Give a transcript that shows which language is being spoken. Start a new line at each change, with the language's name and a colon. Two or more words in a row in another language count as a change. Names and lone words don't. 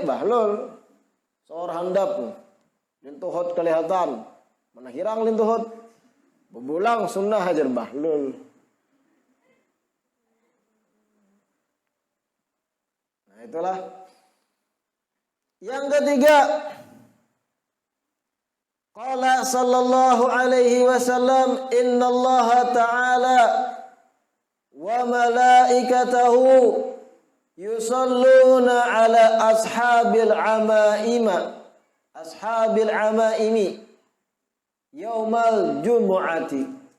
Banjar: Bahlul. Seor handap. Lintuhut kelihatan. Mana hirang lintuhut. Bebulang sunnah hajar bahlul. Nah itulah. Yang ketiga,
Arabic: قال صلى الله عليه وسلم إن الله تعالى وملائكته يصلون على أصحاب العمائم يوم الجمعة.